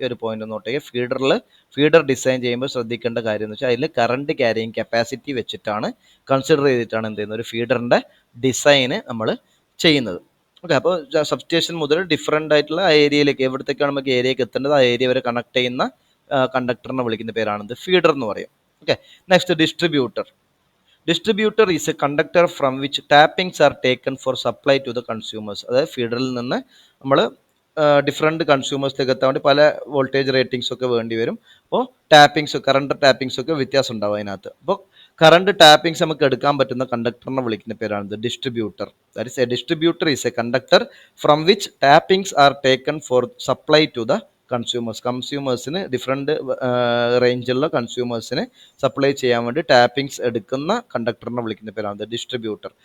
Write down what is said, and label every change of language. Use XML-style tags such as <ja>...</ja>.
<ml>ഒരു point നോട്ടേക്ക്, feeder design ചെയ്യുമ്പോൾ ശ്രദ്ധിക്കേണ്ട കാര്യം എന്ന് വെച്ചാൽ അതിൽ കറണ്ട് ക്യാരിയിങ് കപ്പാസിറ്റി വെച്ചിട്ടാണ്, കൺസിഡർ ചെയ്തിട്ടാണ് എന്ത് ചെയ്യുന്നത്, ഒരു ഫീഡറിൻ്റെ ഡിസൈന് നമ്മൾ ചെയ്യുന്നത്. ഓക്കെ, അപ്പോൾ സബ്സ്റ്റേഷൻ മുതൽ ഡിഫറെൻ്റ് ആയിട്ടുള്ള ആ ഏരിയയിലേക്ക്, എവിടത്തേക്കാണ് നമുക്ക് ഏരിയക്ക് എത്തേണ്ടത് ആ ഏരിയ വരെ കണക്ട് ചെയ്യുന്ന കണ്ടക്ടറിനെ വിളിക്കുന്ന പേരാണ് ഫീഡർ എന്ന് പറയും. Okay, next distributor.</ml> <en>Distributor is a conductor from which tappings are taken for supply to the consumers.</en> <ml>അതായത് ഫീഡറിൽ നിന്ന് നമ്മൾ ഡിഫറെൻറ്റ് കൺസ്യൂമേഴ്സിലേക്ക് എത്താൻ വേണ്ടി പല വോൾട്ടേജ് റേറ്റിംഗ്സ് ഒക്കെ വേണ്ടി വരും. അപ്പോൾ കറണ്ട് ടാപ്പിംഗ്സ് ഒക്കെ വ്യത്യാസം ഉണ്ടാവും അതിനകത്ത്. അപ്പോൾ കറണ്ട് ടാപ്പിംഗ്സ് നമുക്ക് എടുക്കാൻ പറ്റുന്ന കണ്ടക്ടറിനെ വിളിക്കുന്ന പേരാണ് distributor.</ml> <en>that is a distributor is a conductor from which tappings are taken for supply to the കൺസ്യൂമേഴ്സിന്</en> <ml>different റേഞ്ചിലുള്ള കൺസ്യൂമേഴ്സിന് supply ചെയ്യാൻ വേണ്ടി ടാപ്പിംഗ്സ് എടുക്കുന്ന കണ്ടക്ടറിനെ വിളിക്കുന്ന പേരാണ് ഡിസ്ട്രിബ്യൂട്ടർ.</ml>